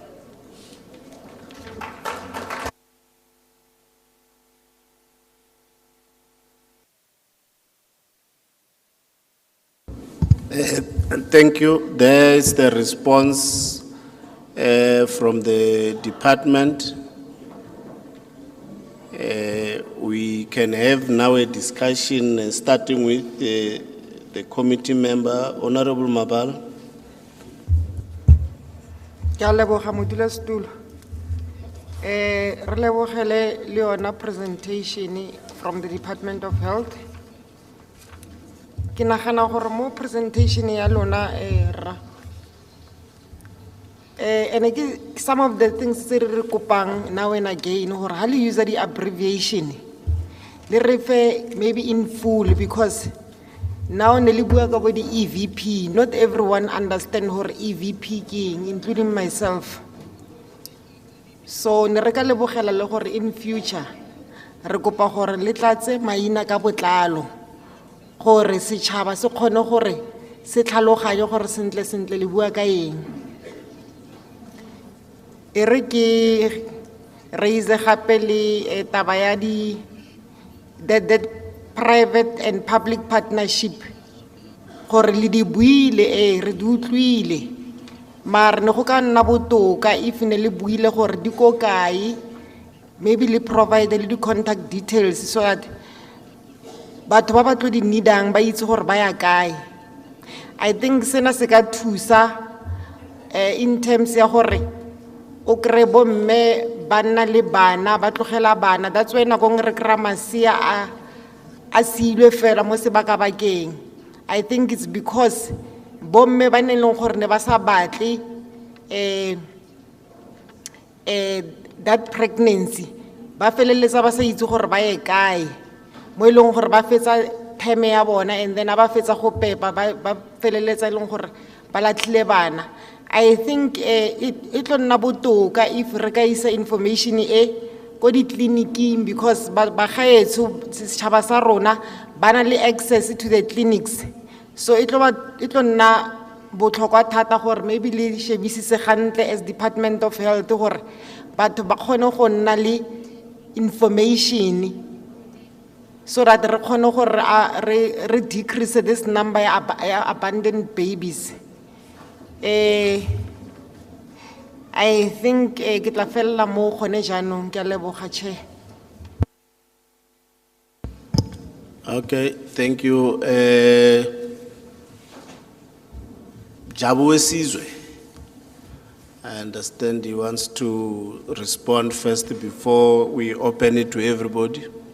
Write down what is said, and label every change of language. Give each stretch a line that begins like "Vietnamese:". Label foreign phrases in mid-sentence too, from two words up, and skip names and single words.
English: Thank you. There is the response from the department. We can have now a discussion starting with the committee member, Honorable Mabala.
Tswana: Ke a leboga modulasetulo. Re lebogele le yona
English: presentation from the Department of Health.
Tswana: Ke nagana gore mo presentation ya lona ra
English: and some of the things
Tswana: tse re kopang
English: now and again
Tswana: gore ha le
English: use the abbreviation
Tswana: le
English: refer maybe in full, because now
Tswana: ne le bua ka bo di EVP,
English: not everyone understand
Tswana: gore EVP ke eng,
English: including myself.
Tswana: So ne re ka lebogela le gore
English: in future
Tswana: re kopa gore le tlatse maina ka botlalo gore setšhaba se kgone gore se tlhaloganye gore sentle sentle le bua ka eng. E re ke raise gape le taba ya
English: that private and public partnership
Tswana: gore le di buile re di utlwile, mara ne go ka nna botoka if ne le buile gore di ko kae, maybe le provide le di
English: contact details so that
Tswana: batho ba ba tlo di needang ba itse gore ba ya kae.
English: I think
Tswana: sena se ka thusa
English: in terms
Tswana: ya gore o kry bomme ba nna le bana ba tlogela bana. That's why nako re kry masia a silwe fela mo sebakabakeng.
English: I think it's because
Tswana: bomme ba ne leng gore ne ba sa batle
English: that pregnancy,
Tswana: ba feleletsa ba sa itse gore ba ye kae, mo eleng gore ba fetsa time ya bona
English: and then
Tswana: ba fetsa go pepa ba feleletsa leng gore ba latlhile bana.
English: I think it
Tswana: tlo nna botoka if re ka isa information ko di clinic, because ba gaetso setšhaba sa rona ba na le
English: access to the clinics. So it
Tswana: tlo nna botlhokwa thata gore maybe le shebisise gantle
English: as Department of Health
Tswana: gore batho ba kgone go nna le information
English: so that
Tswana: re kgone gore re
English: decrease this number
Tswana: ya
English: abandoned babies. I think
Tswana: ke tla fella mo gone jaanong. Ke a leboga Chair.
English: Okay, thank you. Jabu Sizwe, I understand he wants to respond first before we open it to everybody.